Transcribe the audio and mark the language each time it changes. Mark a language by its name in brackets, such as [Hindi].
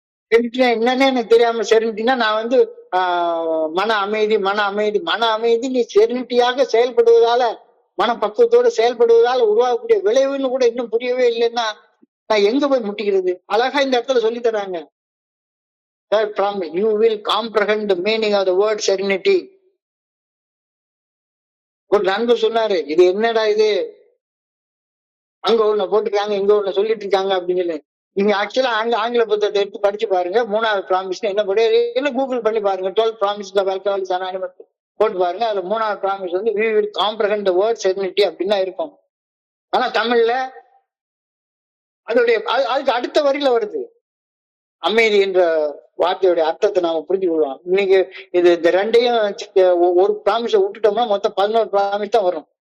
[Tamil] என்னன்னு எனக்கு தெரியாம செரினிட்டினா நான் மன அமைதி நீ செரினிட்டியாக செயல்படுவதால, மனப்பக்குவத்தோடு செயல்படுவதால உருவாகக்கூடிய விளைவுன்னு கூட இன்னும் புரியவே இல்லைன்னா நான் எங்க போய் முட்டிக்கிறது? அழகா இந்த இடத்துல சொல்லி தராங்க. [English] You will comprehend the meaning of the word serenity. [Tamil] ஒரு நண்பர் சொன்னாரு, இது என்னடா இது, அங்க ஒண்ணு போட்டுருக்காங்க, இங்க ஒண்ணு சொல்லிட்டு இருக்காங்க அப்படின்னு. நீங்க ஆக்சுவலா ஆங்கில புத்தகத்தை எடுத்து படிச்சு பாருங்க. 3வது ப்ராமிஸ் என்ன போட்டு கூகுள் பண்ணி பாருங்க. 12 ப்ராமிஸ் போட்டு பாருங்க. அதுல 3வது promise [English] we will comprehend the word serenity [Tamil] அப்படின்னு இருக்கும். ஆனா தமிழ்ல அதுக்கு அடுத்த வரியில வருது. அமைதி என்ற வார்த்தையுடைய அர்த்தத்தை நாம புரிஞ்சு கொள்வோம். இன்னைக்கு இந்த ரெண்டையும் ஒரு ப்ராமிஸை விட்டுட்டோம்னா மொத்தம் 11 ப்ராமிஸ் தான் வரும்.